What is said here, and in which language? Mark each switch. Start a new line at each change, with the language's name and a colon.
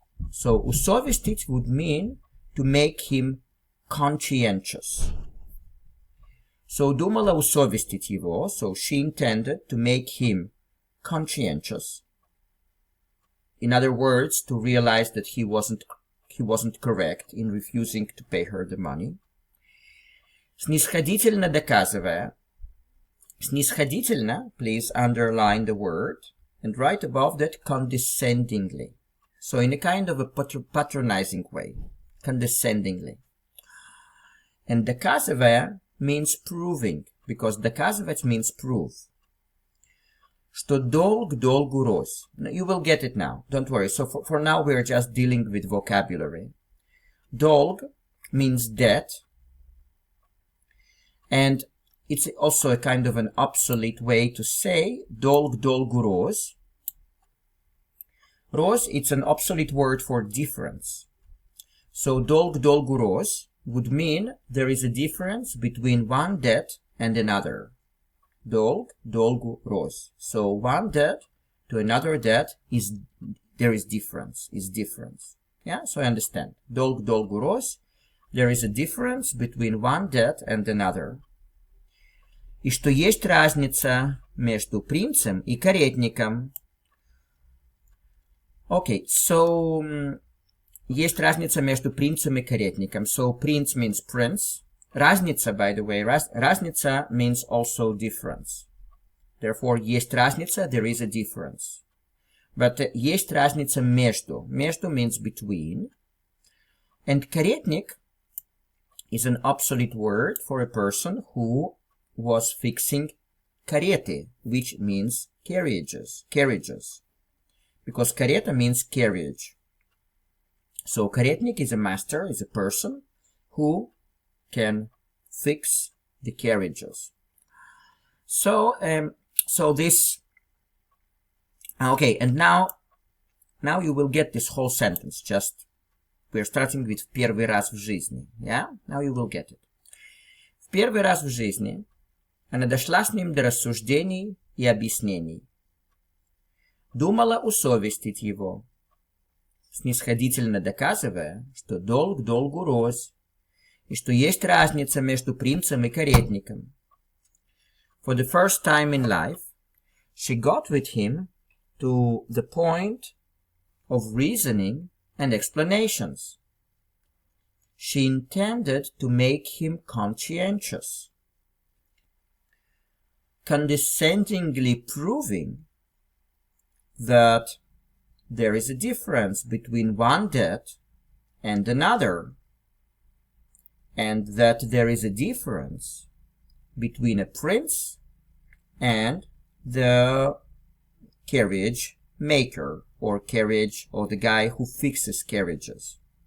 English: So усовестить would mean to make him conscientious. So
Russian: думала усовестить его,
English: so she intended to make him conscientious. In other words, to realize that he wasn't correct in refusing to pay her the money.
Russian: Снисходительно доказывая.
English: Снисходительно, please underline the word, and write above that condescendingly. So in a kind of a patronizing way. Condescendingly. And доказывая means proving, because доказывать means prove.
Russian: Что долг долгу рознь.
English: You will get it now, don't worry. So for now we're just dealing with vocabulary. Долг means debt, and it's also a kind of an obsolete way to say
Russian: долг долгу рознь.
English: Роз, it's an obsolete word for difference. So
Russian: долг-долгу роз
English: would mean there is a difference between one debt and another.
Russian: Долг-долгу роз.
English: So one debt to another debt there is difference. Yeah, so I understand.
Russian: Долг-долгу роз,
English: there is a difference between one debt and another.
Russian: И что есть разница между принцем и каретником.
English: Okay, so
Russian: есть разница между принцем и каретником.
English: So prince means prince. Разница, by the way, разница means also difference. Therefore,
Russian: есть разница,
English: there is a difference. But
Russian: есть разница между.
English: Между means between. And каретник is an obsolete word for a person who was fixing кареты, which means carriages. Because карета means carriage. So каретник is a master, is a person who can fix the carriages. So this, okay, and now you will get this whole sentence. Just we're starting with
Russian: первый раз в жизни.
English: Yeah, now you will get it.
Russian: В первый раз в жизни она дошла с ним до рассуждений и объяснений. Думала усовестить его, снисходительно доказывая, что долг долгу роз, и что есть разница между принцем и каретником.
English: For the first time in life, she got with him to the point of reasoning and explanations. She intended to make him conscientious, condescendingly proving that there is a difference between one debt and another, and that there is a difference between a prince and the carriage maker or the guy who fixes carriages.